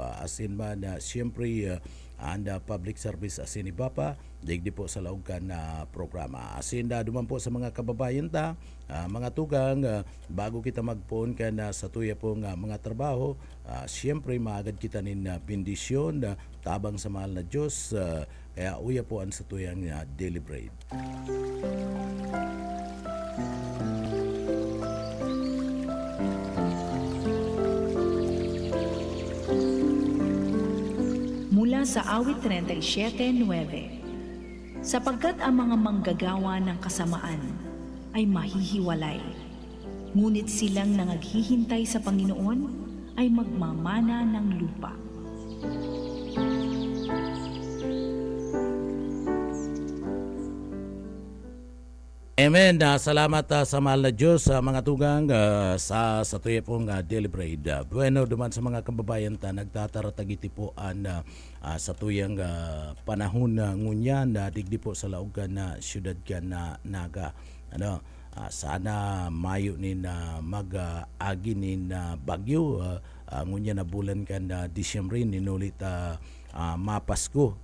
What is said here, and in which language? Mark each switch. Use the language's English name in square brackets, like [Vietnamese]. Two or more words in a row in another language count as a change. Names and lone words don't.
[Bikol] Asin man, siyempre, [English] and public service [Bikol] asin ni Bapa, digdi po sa laog ka na programa. Asin duman po sa mga kababayan ta, mga tugang, bago kita magpoon ka na sa tuya pong mga trabaho, siyempre maagad kita nin bendisyon, tabang sa mahal na Diyos, kaya uya po ang sa tuyang [English] daily bread. [Filipino] Mula sa awit 37:9, sapagkat ang mga manggagawa ng kasamaan ay mahihiwalay, ngunit silang nangaghihintay sa Panginoon ay magmamana ng lupa. Amen. [Bikol] Salamat sa mahal na Diyos sa mga tugang sa tuya pong [English] daily bread. [Bikol] Bueno, duman sa mga kababayan ta nagtataratagiti po sa tuyang panahon ngunyan na digdi po sa laogan na siyudad ka na Naga. Sana mayo ni na mag-agi ni na bagyo ngunyan na bulan ka na Disyembre ninulit mapasko.